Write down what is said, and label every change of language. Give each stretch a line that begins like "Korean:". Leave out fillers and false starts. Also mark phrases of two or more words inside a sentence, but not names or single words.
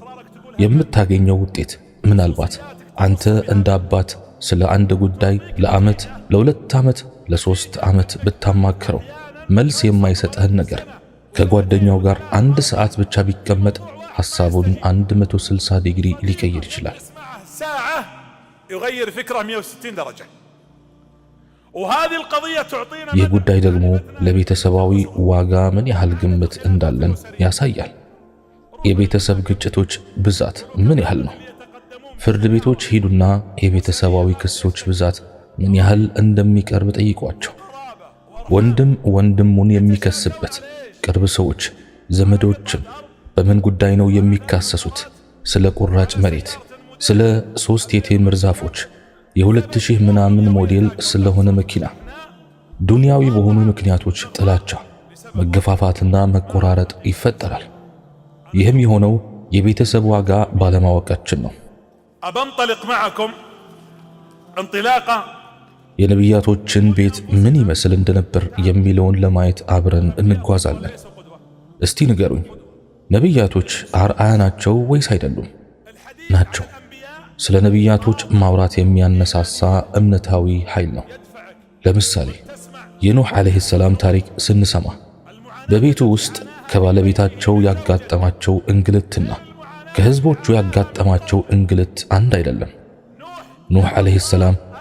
Amharic: የምታገኘው ውጤት ምናልባት አንተ እንደ አባት ስለ አንድ ጉዳይ ለዓመት፣ ለ2 ዓመት፣ ለ3 ዓመት ብታማክረው መልስ የማይሰጥህን ነገር ከጓደኛው ጋር 1 ሰዓት ብቻ ቢቀመጥ ሐሳቡን 160 ዲግሪ ሊቀይር ይችላል።
Arabic: ساعة يغير فكرة 160 درجة وهذه القضية تعطينا
Amharic: ይህ ጉዳይ ደግሞ ለቤተሰባዊ ዋጋ ምን ያህል ግምት እንዳለን ያሳያል። የቤተሰብ ግጭቶች ብዛት ምን ያህል ነው? ፍርድ ቤቶች ሂዱና የቤተሰባዊ ክሶች ብዛት ምን ያህል እንደሚቀርብ ጠይቋቸው። ወንድም ወንድሙን የሚከስበት ቅርብ ሰዎች ዘመዶችም በምን ጉዳይ ነው የሚካሰሱት? ስለ ቁራጭ መሬት፣ ስለ 3 የቴምር ዛፎች፣ የ2000 ምናምን ሞዴል ስለሆነ መኪና፣ ዱንያዊ በሆኑ ምክንያቶች ጥላቻ፣ መገፋፋትና መቆራረጥ ይፈጠራል። ይህም የሆነው የቤተሰብ ዋጋ ባለማወቃችን ነው።
Arabic: أبنطلق معكم انطلاقة
Amharic: የነቢያቶችን ቤት ምን ይመስል እንደነበር የሚለውን ለማየት አብረን እንጓዛለን። እስቲ ንገሩኝ፣ ነቢያቶች አርአያ ናቸው ወይስ አይደሉም? ናቸው። ስለ ነቢያቶች ማውራት የሚያነሳሳ እምነታዊ ኃይል ነው። ለምሳሌ የኑህ
Arabic: عليه السلام
Amharic: ታሪክ ስንሰማ በቤቱ ውስጥ ከባለቤታቸው ያጋጠማቸው እንግልትና ከህዝቦቹ ያጋጠማቸው እንግልት አንድ አይደለም። ኑህ
Arabic: عليه السلام